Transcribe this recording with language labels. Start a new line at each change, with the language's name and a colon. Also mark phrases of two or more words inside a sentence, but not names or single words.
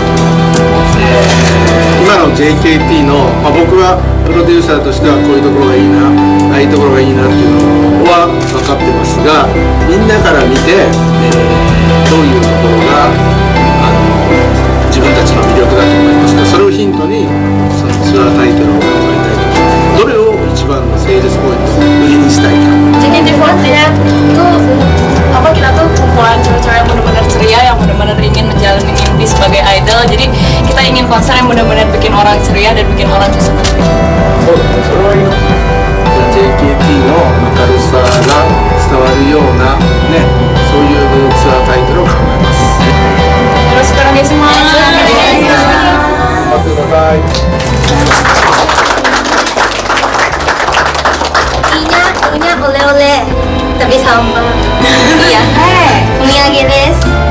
Japanese: 今の JKT の、僕はプロデューサーとしてはこういうところがいいな、ああいうところがいいなっていうのは分かってますが、みんなから見て、どういうところが自分たちの魅力だと思いますか。それをヒントにそのツアータイトルを考えたいと。どれを一番のセールスポイント売りにしたいか。
Indonesian: JKT48 tuh kita tuh kumpulan cewek-cewek yang benar-benar ceria, yang benar-benar ingin menjalani mimpi sebagai idol. Jadi kita ingin konser yang benar-benar bikin orang ceria dan bikin orang senang.
Japanese: そうですね、それはいいの。じゃあ JKT の明るさが伝わるようなね、そういうツアータイトルを考えます。よろしくお願いします。頑張ってください。
Indonesian: Punya oleh-oleh tapi sama. Iya.
Japanese: お土産です.